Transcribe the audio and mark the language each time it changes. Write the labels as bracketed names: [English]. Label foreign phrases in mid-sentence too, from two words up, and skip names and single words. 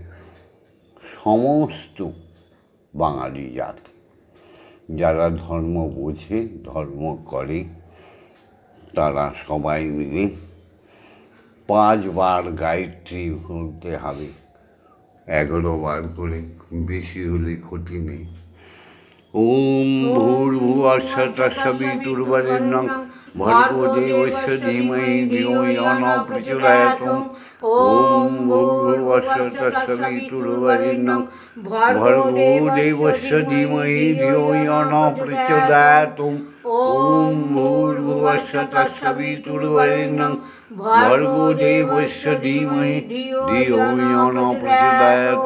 [Bangla] সমস্ত বাঙালি জাতি যারা ধর্ম বোঝে, ধর্ম করে, তারা সবাই মিলে 5 বার গায়ত্রী বলতে হবে, 11 বার করে, বেশি হলে ক্ষতি নেই। [Sanskrit] ওম ভূর্ভুবস্সুঃ তৎসবিতুর্বরেণ্যং ভর্গো দেবস্য ধীমহি ধিয়ো ইয়ো নঃ প্রচোদয়াৎ। ওম ভূর্ভুবস্সুঃ তৎসবিতুর্বরেণ্যং ভর্গো দেবস্য ধীমহি ধিয়ো ইয়ো নঃ প্রচোদয়াৎ। ওম ভূর্ভুবস্সুঃ তৎসবিতুর্বরেণ্যং ভর্গো দেবস্য ধীমহি ধিয়ো ইয়ো নঃ প্রচোদয়াৎ।